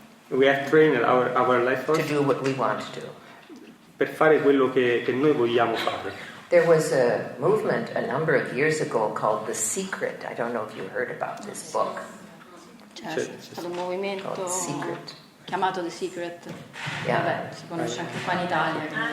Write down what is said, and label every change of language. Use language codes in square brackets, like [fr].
[en] We have trained our life force to do what we want to do. [it] Per fare quello che noi vogliamo fare. [en] There was a movement a number of years ago called The Secret. I don't know if you heard about this book. [it] C'è stato un movimento chiamato The Secret. [en] Yeah. [it] Vabbè, si conosce anche qua in Italia.